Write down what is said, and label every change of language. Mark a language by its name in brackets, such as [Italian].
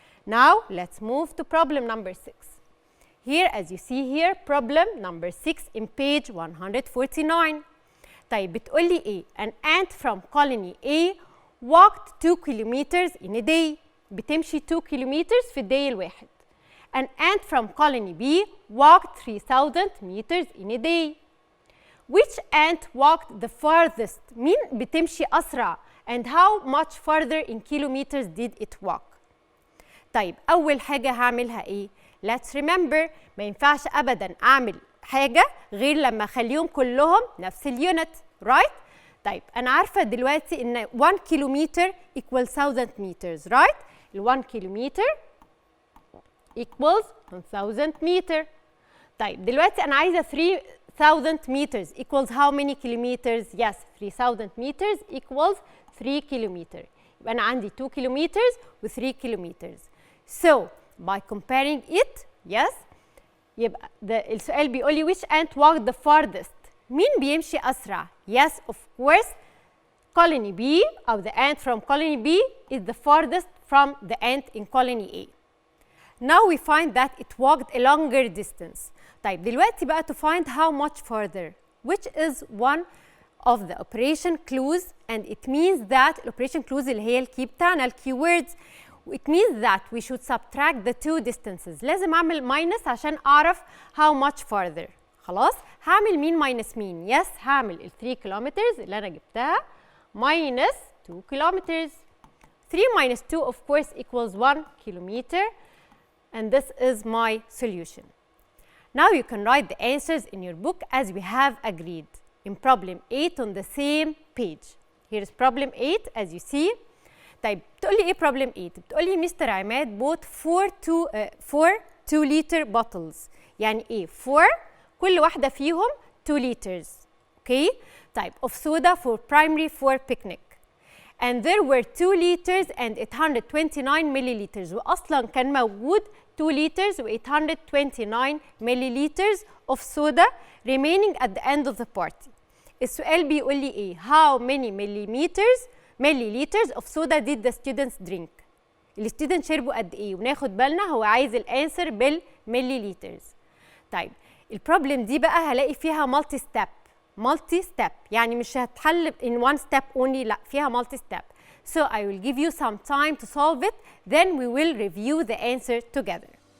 [English] Now let's move to problem number 6. Here as you see here problem number 6 in page 149. [Arabic] طيب بتقول لي ايه؟ [English] An ant from colony A walked 2 kilometers in a day. [Arabic] بتمشي 2 kilometers في الداي الواحد. [English] An ant from colony B walked 3000 meters in a day. Which ant walked the farthest? [Arabic] مين بتمشي أسرع؟ [English] And how much farther in kilometers did it walk? [Arabic] طيب أول حاجة هعملها إيه؟ [English] Let's remember [Arabic] ما ينفعش أبداً أعمل حاجة غير لما أخليهم كلهم نفس اليونت، right؟ طيب أنا عارفة دلوقتي إن 1 كيلومتر [English] equals 1000 meters right؟ [Arabic] ال 1 كيلومتر equals 1000 meter. طيب دلوقتي أنا عايزة [English] 3000 meters equals how many kilometers؟ Yes 3000 meters equals 3 kilometer. [Arabic] يبقى أنا عندي 2 kilometers و 3 kilometers. [English] So by comparing it yes [Arabic] يبقى السؤال بيقول لي [English] which ant walked the farthest؟ [Arabic] مين بيمشي أسرع؟ [English] Yes of course colony B أو the ant from colony B is the farthest from the ant in colony A. Now we find that it walked a longer distance. [Arabic] طيب دلوقتي بقى [English] to find how much further which is one of the operation clues and it means that operation clues [Arabic] اللي هي الكي بتاعنا الكيوردز [English] it means that we should subtract the two distances. [Arabic] لازم أعمل minus عشان أعرف [English] how much further. [Arabic] خلاص هعمل مين minus مين؟ yes هعمل ال 3 kilometers اللي أنا جبتها [English] minus 2 kilometers. 3 minus 2 of course equals 1 kilometer and this is my solution. Now you can write the answers in your book as we have agreed in problem 8 on the same page. Here is problem 8 as you see. [Arabic] طيب بتقول لي ايه [English] problem 8؟ بتقول لي mister Imad bought 4 2 liter bottles. [Arabic] يعني ايه 4 كل واحدة فيهم 2 liters. [English] Okay? طيب of soda for primary for picnic. And there were 2 liters and 829 milliliters. [Arabic] وأصلا كان موجود 2 liters و 829 milliliters [English] of soda remaining at the end of the party. [Arabic] السؤال بيقول لي ايه؟ [English] How many milliliters of soda did the students drink؟ [Arabic] الستودنت شربوا قد ايه؟ وناخد بالنا هو عايز الانسر بالمليليترز. طيب البروبلم دي بقى هلاقي فيها مالتي ستيب يعني مش هتحل [English] in one step only [Arabic] لا فيها مالتي ستيب. [English] So I will give you some time to solve it then we will review the answer together.